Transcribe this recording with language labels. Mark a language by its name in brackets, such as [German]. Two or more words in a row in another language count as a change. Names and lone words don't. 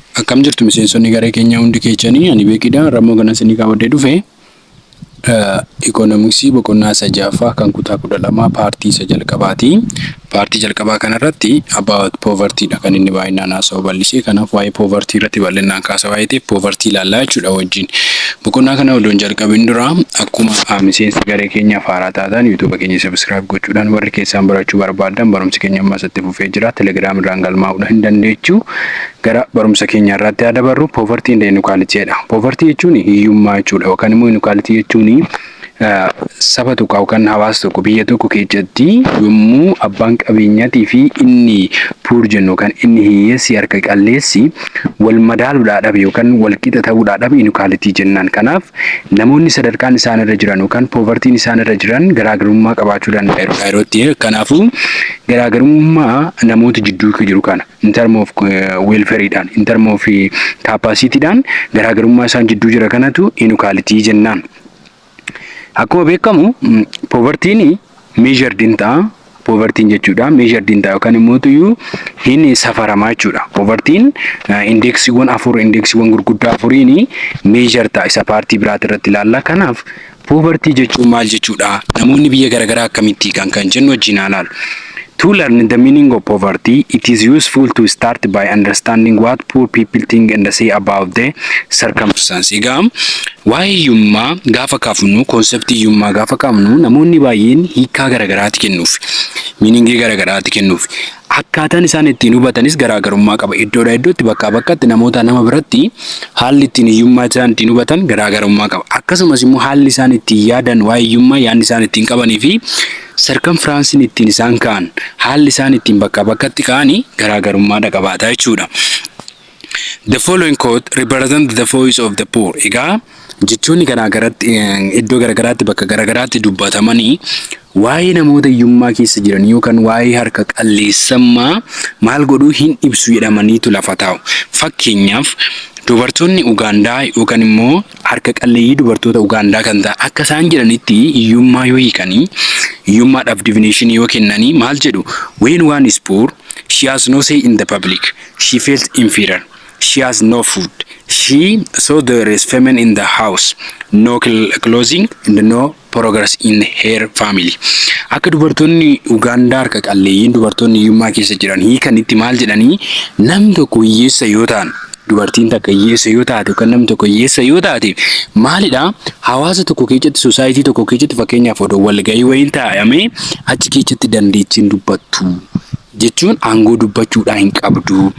[Oromo] Akkam jirtu miseensonni garee keenyaa hundi keessanii ani beekidha Ramoo kana isinii qabadhee dhufe ikoonomiksii boqonnaa isa ja'affaa kan kutaa 12 paartii isa jalqabaati. Paartii jalqabaa kanarratti [English] about poverty [Oromo] dha kan inni baay'inaan haasa'u bal'isee kanaaf waa'ee poverty irratti bal'inaan kaasa waa'ee ta'eef poverty ilaallaa jechuudha wajjin. Boqonnaa kana odoon jalqabin dura akkuma miseensi garee keenyaaf haaraa taatan YouTube keenya subscribe gochuudhaan warri keessaan barachuu barbaadan barumsi keenya ammas itti fufee jira. Telegram irraan galmaa'uudha hin dandeechu. Gara barumsa keenya irratti yaada barru [English] poverty and inequality [Oromo] dha. Poverty jechuun hiyyummaa jechuudha yookaan immoo inequality jechuun saba tokko yookaan hawaasa tokko biyya tokko keessatti yommuu abbaan qabeenyaatii fi inni puur jennu kan inni hiyyeessi harka qalleessi wal madaaluudhaadhaaf yookaan wal qixa ta'uudhaadhaaf inequality jennaan. Kanaaf namoonni sadarkaan isaan irra jiran yookaan povertiin isaan irra jiran garaagarummaa qabaachuu danda'u yerootti. Kanaafuu garaagarummaa namoota jidduu jiru kana [English] in term of welfare [Oromo] dhaan [English] in term of capacity [Oromo] dhaan garaagarummaa isaan jidduu jira kanatu inequality jennaan. Akkuma beekamu povertiin [English] measured in [Oromo] ta'a. Povertiin jechuudha [English] measured in [Oromo] ta'a yookaan immoo tuyyuu hin safaramaa jechuudha. Povertiin indeksiiwwan gurguddaa afuriin measure ta'a isa paartii biraati irratti ilaalla. Kanaaf poverty jechuun maal jechuudha? Namoonni biyya garaagaraa akkamitti kan jennu wajjin ilaalu. [English] To learn the meaning of poverty, it is useful to start by understanding what poor people think and say about the circumstances. [Oromo] Egaa waa'ee hiyyummaa gaafa kaafnu, konseptii hiyyummaa gaafa kaafnu namoonni baay'een hiikaa garaagaraatti kennuuf, miiningii garaagaraatti kennuuf. Akkaataan isaan ittiin hubatanis garaagarummaa qaba. Iddoodhaa iddootti bakkaa bakkatti nama biratti haalli ittiin hiyyummaa isaan ittiin hubatan garaagarummaa qaba. Akkasumas immoo haalli isaan ittiin yaadan waa'ee hiyyummaa yaadni isaan ittiin qabanii fi circumstances ittiin isaan ka'an haalli isaan ittiin bakkaa bakkatti ka'anii garaagarummaa qabaata jechuudha. [English] The following quote represent the voice of the poor. [Oromo] Egaa jechoonni garaagaraatti iddoo garaagaraatti bakka garaagaraatti dubbatamanii waa'ee namoota hiyyummaa keessa jiran yookaan waa'ee harka qalleessummaa maal godhuu hin ibsu jedhamaniitu lafa taa'u. Fakkeenyaaf dubartoonni Ugaandaa yookaan immoo harka qalleeyyii dubartoota Ugaandaa kan ta'an akka isaan jedhanitti hiyyummaa yoo hiikanii hiyyummaadhaaf definition yoo kennanii maal jedhu? [English] When one is poor, she has no say in the public. She feels inferior. She has no food. So there is famine in the house, no clothing and no progress in her family. [Oromo] Akka dubartoonni Ugaandaa harka qalleeyyiin dubartoonni hiyyummaa keessa jiran hiikanitti maal jedhanii namni tokko hiyyeessa yoo ta'an dubartiin takka hiyyeessa yoo taate yookaan namni tokko hiyyeessa yoo taate maalidha? Hawaasa tokko keessatti society tokko keessatti fakkeenyaaf odoo walgahii wayiin taa'amee achi keessatti dandeettiin dubbattu jechuun aangoo dubbachuudhaa hin qabdu.